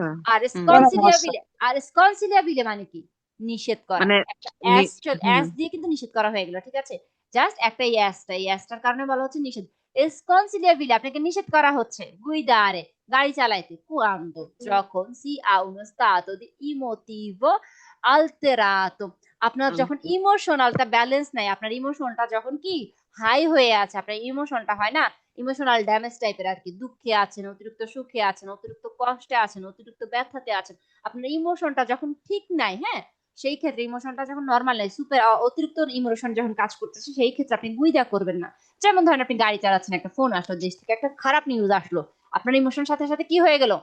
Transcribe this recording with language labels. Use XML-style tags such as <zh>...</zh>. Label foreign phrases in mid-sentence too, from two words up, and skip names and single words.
<bn>আর পরামর্শ স্কনসিলিয়াভিলে মানে কি? নিষেধ করা। মানে একটা নি- হুম এস দিয়ে কিন্তু নিষেধ করা হয়ে গেল, ঠিক আছে। জাস্ট একটা ইয়াসটার কারণে বলা হচ্ছে নিষেধ। sconsigliabile আপনাকে নিষেধ করা হচ্ছে guidare গাড়ি চালাইতে quando যখন</bn> <it>si ha uno stato di emotivo alterato</it> <bn>আপনার যখন ইমোশনালটা ব্যালেন্স নাই আপনার ইমোশনটা যখন কি হাই হয়ে আছে আপনার ইমোশনটা হয় না ইমোশনাল ড্যামেজ টাইপের আর কি দুঃখে আছেন অতিরিক্ত সুখে আছেন অতিরিক্ত কষ্টে আছেন অতিরিক্ত ব্যথাতে আছেন আপনার ইমোশনটা যখন ঠিক নাই হ্যাঁ সেই ক্ষেত্রে ইমোশনটা যখন নর্মাল নাই সুপার অতিরিক্ত ইমোশন যখন কাজ করতেছে সেই ক্ষেত্রে আপনি গুইদা করবেন না যেমন ধরেন আপনি গাড়ি চালাচ্ছেন একটা ফোন আসলো দেশ থেকে একটা খারাপ নিউজ আসলো আপনার ইমোশন সাথে সাথে কি হয়ে গেল</bn>